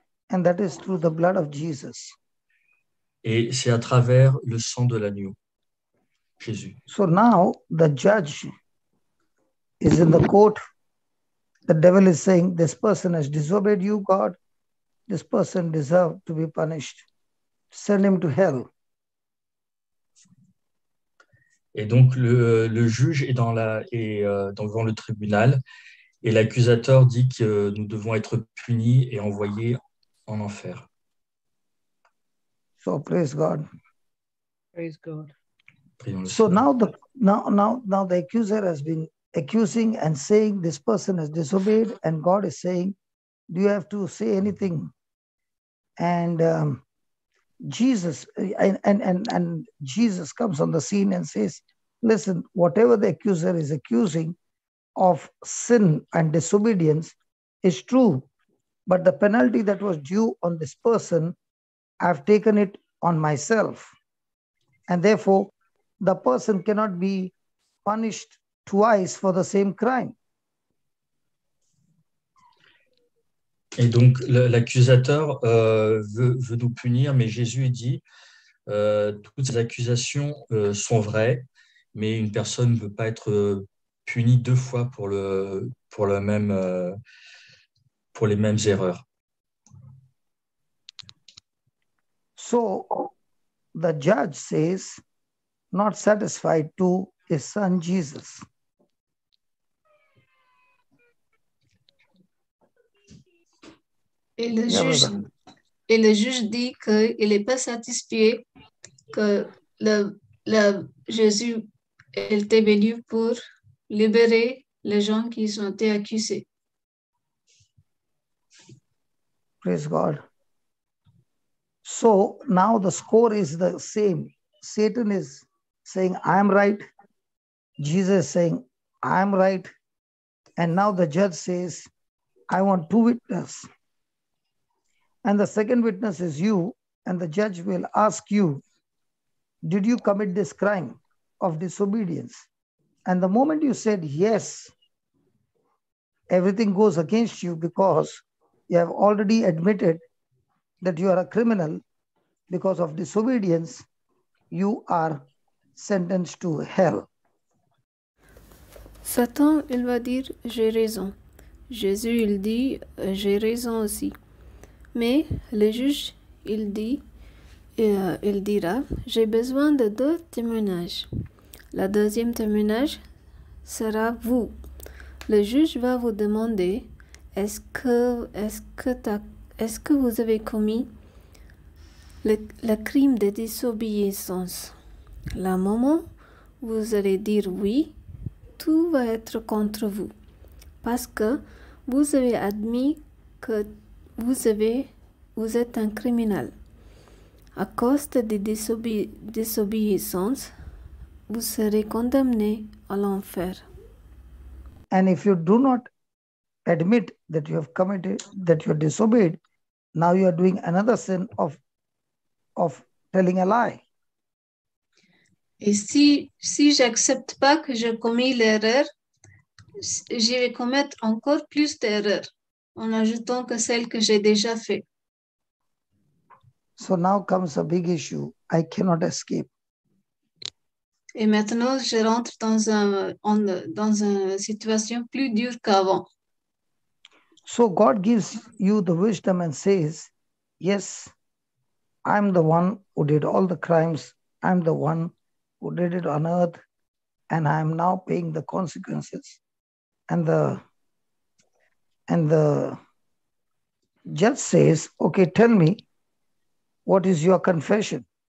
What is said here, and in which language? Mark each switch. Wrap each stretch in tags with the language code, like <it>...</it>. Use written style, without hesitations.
<en>And that is through the blood of Jesus.</en> <fr>Et c'est à travers le sang de l'agneau, Jésus.</fr> <en>So now the judge is in the court. The devil is saying, this person has disobeyed you, God. This person deserves to be punished. Send him to hell.</en> <fr>Et donc le juge est devant le tribunal et l'accusateur dit que nous devons être punis et envoyés en enfer.</fr> <en>So praise God. Praise God. So now the accuser has been accusing and saying this person has disobeyed, and God is saying, do you have to say anything? And Jesus and Jesus comes on the scene and says, listen, whatever the accuser is accusing of sin and disobedience is true, but the penalty that was due on this person, I've taken it on myself. And therefore, the person cannot be punished twice for the same crime.</en> <fr>Et donc l'accusateur veut nous punir, mais Jésus dit toutes ces accusations sont vraies, mais une personne ne peut pas être punie deux fois pour les mêmes erreurs.</fr> <en>So the judge says, not satisfied to his son Jesus.</en> <fr>Et le juge dit qu'il n'est pas satisfait que Jésus était venu pour libérer les gens qui ont été accusés.</fr> <en>Praise God. So now the score is the same. Satan is saying, I am right. Jesus is saying, I am right. And now the judge says, I want two witnesses. And the second witness is you, and the judge will ask you, did you commit this crime of disobedience? And the moment you said yes, everything goes against you because you have already admitted that you are a criminal. Because of disobedience, you are sentenced to hell.</en> <fr>Satan, il va dire, j'ai raison. Jésus, il dit, j'ai raison aussi. Mais le juge, il dira, j'ai besoin de deux témoignages. La deuxième témoignage sera vous. Le juge va vous demander, est-ce que vous avez commis le crime de désobéissance? Le moment où vous allez dire oui, tout va être contre vous. Parce que vous avez admis que vous êtes un criminel. À cause de désobéissance, vous serez condamné à l'enfer.</fr> <en>And if you do not admit that you have committed, that you are disobeyed, now you are doing another sin of telling a lie.</en> <fr>Et si j'accepte pas que j'ai commis l'erreur, je vais commettre encore plus d'erreurs en ajoutant que celle que j'ai déjà fait.</fr> <en>So now comes a big issue. I cannot escape.</en> <fr>Et maintenant, je rentre dans une situation plus dure qu'avant.</fr> <en>So God gives you the wisdom and says, yes, I'm the one who did all the crimes. I'm the one who did it on earth, and I am now paying the consequences. And the judge says, okay, tell me, what is your confession?</en>